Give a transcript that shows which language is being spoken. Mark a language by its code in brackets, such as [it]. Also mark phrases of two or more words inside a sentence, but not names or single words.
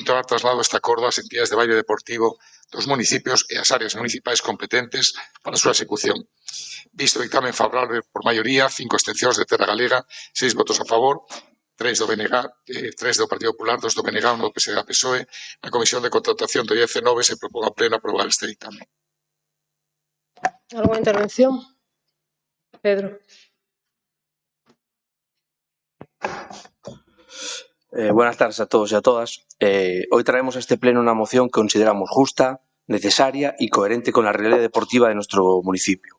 [gl] Dar traslado este acordo ás entidades de baile deportivo dos municipios e ás áreas municipais competentes para a súa execución. Visto o dictamen favorable por maioría, 5 abstencións de Terra Galega, 6 votos a favor, 3 do BNG, 3 do Partido Popular, 2 do BNG, 1 do PSD e PSOE, na Comisión de Contratación do IF9 se propón a pleno aprobar este dictamen. [es] Alguna intervención? Pedro. Buenas tardes a todos y a todas. Hoy traemos a este pleno una moción que consideramos justa, necesaria y coherente con la realidad deportiva de nuestro municipio.